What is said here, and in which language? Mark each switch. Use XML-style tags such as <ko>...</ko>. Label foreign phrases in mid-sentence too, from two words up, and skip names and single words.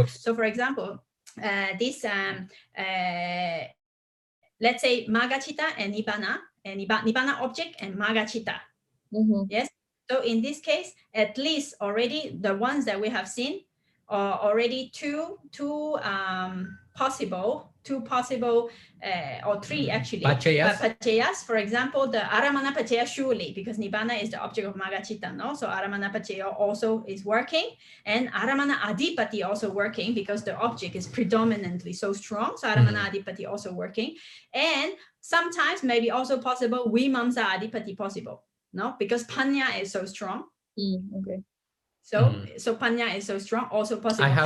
<en>So for example, this let's say</en> <pi>maga chitta</pi> <en>and nibbana, and nibbana object and</en> <pi>maga chitta.</pi> <en>Yes. So in this case, at least already the ones that we have seen are already two possible, or three actually. Paccayas, for example, the</en> <pi>aramana paccaya</pi> <en>surely, because nibbana is the object of</en> <pi>maga chitta,</pi> <en>no? So</en> <pi>aramana paccaya</pi> <en>also is working, and</en> <pi>aramana adipati</pi> <en>also working because the object is predominantly so strong. So</en> <pi>aramana adipati</pi> <en>also working, and sometimes maybe also possible</en> <pi>vimamsa adipati</pi> <en>possible. no? Because Panya is so strong. Okay. So Panya is so strong, also possible.</en>